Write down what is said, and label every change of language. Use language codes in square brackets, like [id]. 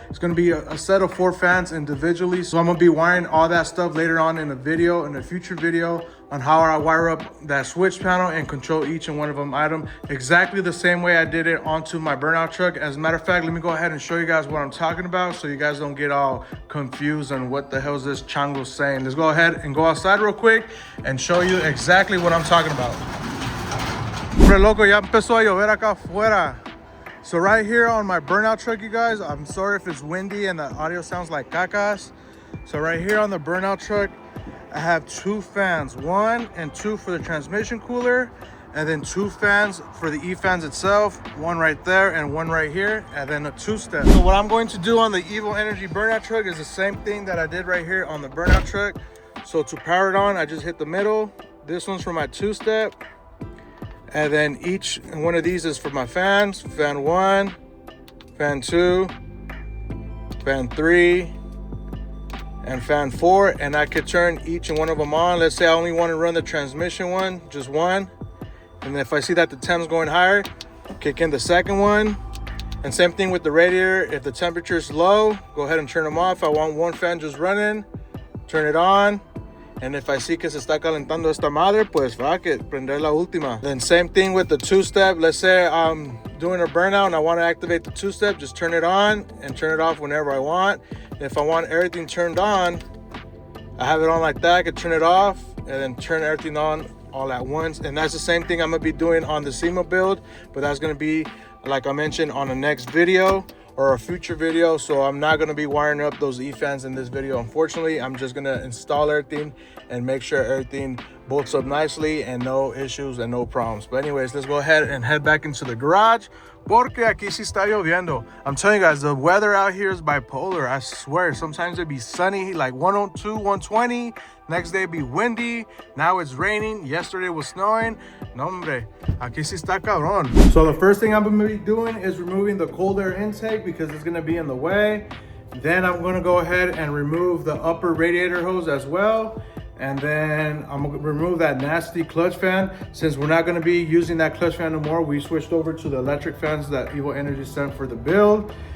[en] It's gonna be a set of 4 fans individually. So I'm gonna be wiring all that stuff later on in a future video on how I wire up that switch panel and control each and one of them item exactly the same way I did it onto my burnout truck. As a matter of fact, let me go ahead and show you guys what I'm talking about so you guys don't get all confused on what the hell is this chango saying. Let's go ahead and go outside real quick and show you exactly what I'm talking about. [es] Hombre loco, ya empezó a llover acá afuera. [en] So right here on my burnout truck, you guys, I'm sorry if it's windy and the audio sounds like cacas. So right here on the burnout truck, I have 2 fans, 1 and 2 for the transmission cooler, and then 2 fans for the E-fans itself, 1 right there and 1 right here, and then a 2-step. So what I'm going to do on the Evo Energy burnout truck is the same thing that I did right here on the burnout truck. So to power it on, I just hit the middle. This one's for my 2-step. And then each one of these is for my fans. Fan 1, fan 2, fan 3, and fan 4. And I could turn each and one of them on. Let's say I only want to run the transmission one, just one. And then if I see that the temp's going higher, kick in the second one. And same thing with the radiator. If the temperature is low, go ahead and turn them off. I want one fan just running, turn it on. And if I see [es] que se está calentando esta madre, pues [en] fuck it, [es] prender la última. [en] Then same thing with the 2-step. Let's say I'm doing a burnout and I want to activate the 2-step, just turn it on and turn it off whenever I want. And if I want everything turned on, I have it on like that. I could turn it off and then turn everything on all at once. And that's the same thing I'm gonna be doing on the Sema build, but that's gonna be, like I mentioned, on the next video or a future video. So I'm not going to be wiring up those E-fans in this video, unfortunately. I'm just going to install everything and make sure everything bolts up nicely and no issues and no problems. But anyways, let's go ahead and head back into the garage, [es] porque aquí sí está lloviendo. [en] I'm telling you guys, the weather out here is bipolar. I swear, sometimes it'd be sunny, like 102, 120. Next day it'd be windy. Now it's raining. Yesterday was snowing. [es] No, hombre, aquí sí está cabrón. [en] So the first thing I'm gonna be doing is removing the cold air intake because it's gonna be in the way. Then I'm gonna go ahead and remove the upper radiator hose as well. And then I'm gonna remove that nasty clutch fan. Since we're not gonna be using that clutch fan no more, we switched over to the electric fans that Evo Energy sent for the build.